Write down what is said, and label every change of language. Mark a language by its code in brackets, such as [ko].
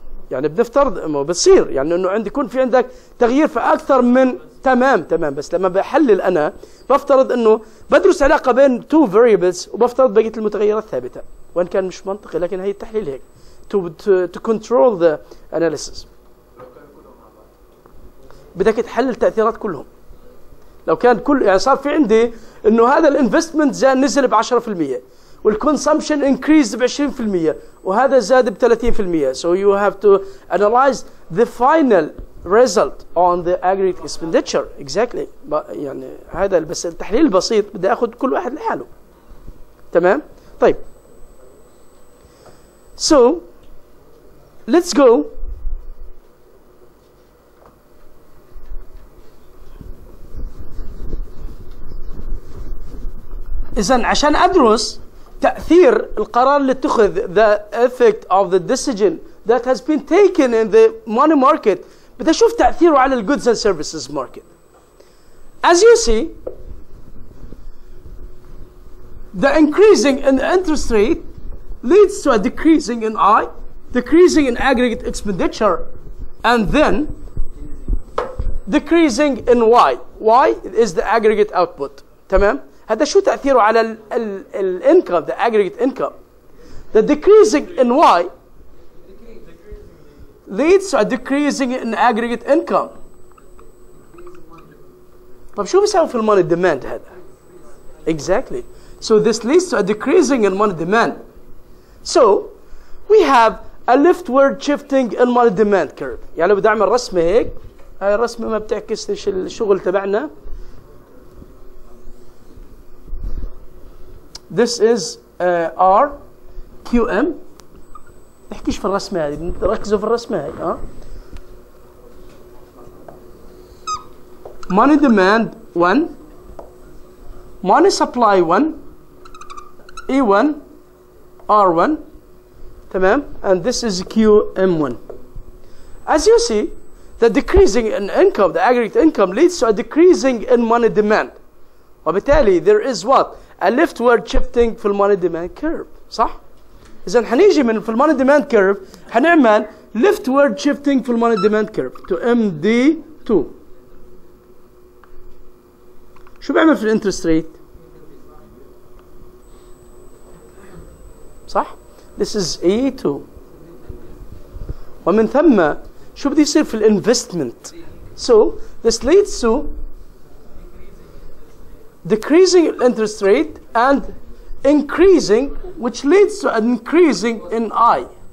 [ar] يعني بنفترض انه بتصير يعني انه عندي يكون في عندك تغيير في اكثر من تمام بس لما بحلل انا بفترض انه بدرس علاقه بين [en] two variables [ar] وبفترض بقيه المتغيرات ثابته وان كان مش منطقي لكن هي التحليل هيك [en] to control the analysis. [ar] بدك تحلل تاثيرات كلهم. لو كان كل يعني صار في عندي انه هذا الانفستمنت نزل ب 10% والconsumption [en] increased [ar] ب 20% وهذا زاد ب 30%. [en] So you have to analyze the final result on the aggregate expenditure. Exactly. [ar] يعني هذا بس التحليل البسيط بدي اخذ كل واحد لحاله. تمام؟ طيب. [en] So let's go. [ar] إذن عشان أدرس تأثير القرار اللي اتخذ [en] the effect of the decision that has been taken in the money market [ar] بدي أشوف تأثيره على ال [en] goods and services market. As you see, the increasing in the interest rate leads to a decreasing in I, decreasing in aggregate expenditure, and then decreasing in Y. Y is the aggregate output. [ar] تمام؟ هذا شو تأثيره على ال [en] income, the aggregate income. The decreasing in Y leads to a decreasing in aggregate income. [ar] طب شو بيساوي في الموني demand هذا؟ [en] Exactly. So this leads to a decreasing in money demand. So we have a leftward shifting in money demand curve. [ar] يعني لو بدي أعمل رسمة هيك، هاي الرسمة ما بتعكس الشغل تبعنا. [en] This is R QM. [ar] نحكيش في الرسمة هذه، ركزوا في الرسمة هذه. [en] Money demand 1, money supply 1, E1, R1, [ar] تمام, [en] and this is QM1. As you see, the decreasing in income, the aggregate income, leads to a decreasing in money demand. [ar] وبالتالي [en] there is what? A leftward shifting [ar] في الموني [en] demand curve. [ar] صح؟ إذا حنيجي من في الموني [en] demand curve [ar] حنعمل [en] leftward shifting في الموني demand curve to MD2. [ar] شو بيعمل في الانترست ريت؟ صح؟ [en] This is E2. [ar] ومن ثم شو بده يصير في الانفستمنت؟ [en] So this leads to decreasing interest rate and increasing, which leads to an increasing in I.